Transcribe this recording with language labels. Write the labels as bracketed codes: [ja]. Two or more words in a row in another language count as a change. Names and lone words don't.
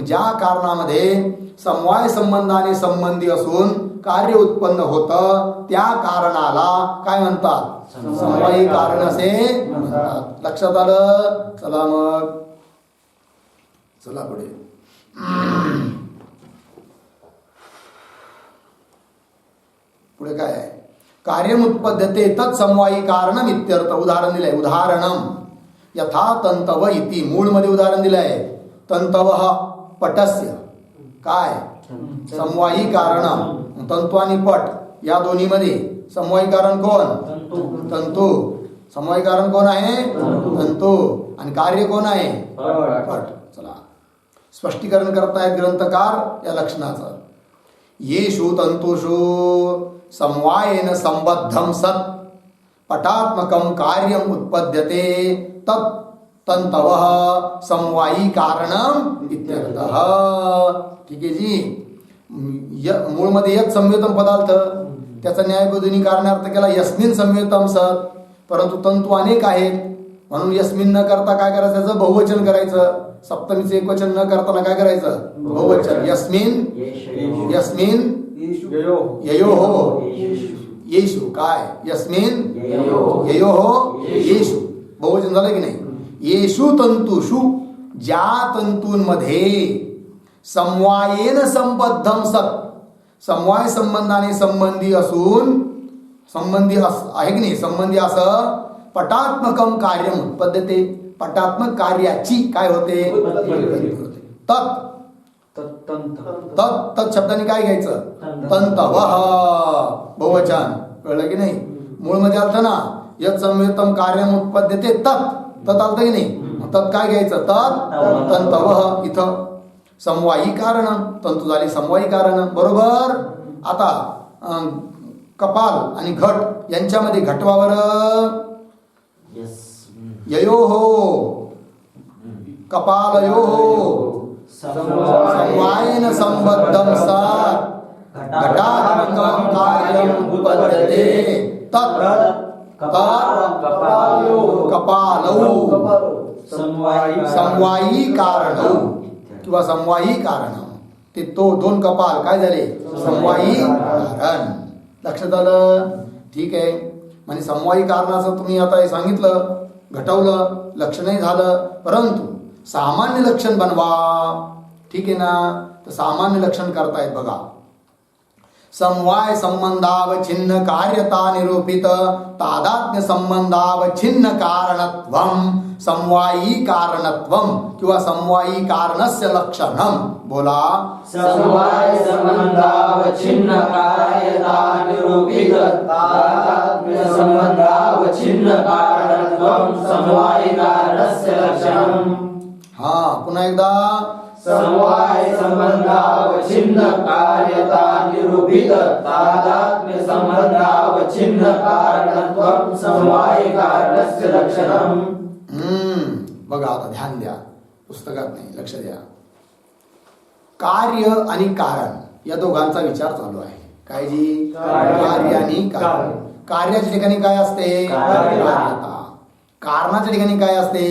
[mr] ज्या कारणामध्ये समवाय संबंधाने संबंधी असून कार्य उत्पन्न होतं त्या कारणाला काय म्हणतात? समवायी कारण असे म्हणतात. लक्षात आलं? चला मग, चला पुढे. पुढे काय आहे? [sa] कार्यम उत्पद्यते तत्समवायी कारणम इत्यर्थ. [mr] उदाहरण दिलंय. [sa] उदाहरणम यथा तंतव इति. [mr] मूळ मध्ये उदाहरण दिलंय. [sa] तंतव पटस्य [mr] काय? समवायी कारण. तंतु आणि पट या दोन्ही मध्ये समवायी कारण कोण? तंतु. समवायी कारण कोण आहे? तंतु. आणि कार्य कोण आहे? पट. चला, स्पष्टीकरण करतायत ग्रंथकार या लक्षणाचं. [sa] येषु तंतुषु समवायेन संबद्धम सत् पटात्मकं कार्यम उत्पद्यते तत् तंतवः समवायी कारणम इत्यर्थः. [mr] ठीक आहे जी. मूळ मध्ये [sa] यत् संवेतम पदार्थ, [mr] त्याचा न्यायबोधिनी कारणार्थ केला [sa] यस्मिन संवेतम सत्. [mr] परंतु तंतू अनेक आहेत म्हणून यस्मिन न करता काय करायचं? त्याचं बहुवचन करायचं. सप्तमीचे एकवचन न करताना काय करायचं? बहुवचन. [sa] यस्मिन यस्मिन ययोः येषु. काय? यस्मिन ययोः येषु. [mr] बहुवचन झालं की नाही? [sa] येषु तंतुषु. [mr] ज्या तंतूंमध्ये [sa] समवायेन संबद्धम सत् [mr] समवाय संबंधाने संबंधी असून आहे की नाही? संबंधी असं [sa] पटात्मकम कार्यम उत्पद्यते. [mr] पटात्मक कार्याची काय होते? तत् तत् तत् शब्दाने काय घ्यायचं? तंतवः. बहुवचन. कळलं की नाही? मूळ मध्ये आलतं ना [sa] यत् संवेतम कार्यम उत्पद्यते तत्. [mr] तत् आलतं की नाही? तत् काय घ्यायचं? [sa] तत् तंतवः. [mr] इथं समवायी कारण. तंतू झाली समवायी कारण. बरोबर. आता कपाल आणि घट यांच्यामध्ये घटवावर [sa] ययोः कपालयोः समवायेन संबद्धम सत् घटात्मकं कार्यम उत्पद्यते तत् कपालौ समवायी कारणौ [mr] किंवा समवायी कारण. ते तो दोन कपाल काय झाले समवायी कारण. लक्षात आलं? ठीक आहे. म्हणजे समवायी कारणाचं तुम्ही आता हे सांगितलं, घटवलं, लक्षणही झालं, परंतु सामान्य लक्षण बनवा. ठीक आहे ना? तर सामान्य लक्षण करतायत बघा. [sa] समवाय संबंधावच्छिन्न कार्यता निरूपित तादात्म्य संबंधावच्छिन्न कारणत्वम समवायी कारणत्वम किंवा समवायी कारणस्य लक्षणम. [mr] बोला. [sa] समवाय संबंधावच्छिन्न कार्यता निरूपित तादात्म्य संबंधावच्छिन्न कारणत्वं समवायी कारणस्य लक्षणम्. [mr] हा, पुन्हा एकदा. [sa] समवाय संबंधावच्छिन्न कार्यता निरूपित तादात्म्य संबंधावच्छिन्न कारणत्वं समवायी कारणस्य लक्षणम्. [mr] बघा आता ध्यान द्या, पुस्तकात नाही, लक्ष द्या. कार्य आणि कारण या दोघांचा विचार चालू आहे. काय जी? कार्य आणि कारण. कार्याच्या ठिकाणी काय असते? कार्यता. कारणाच्या ठिकाणी काय असते?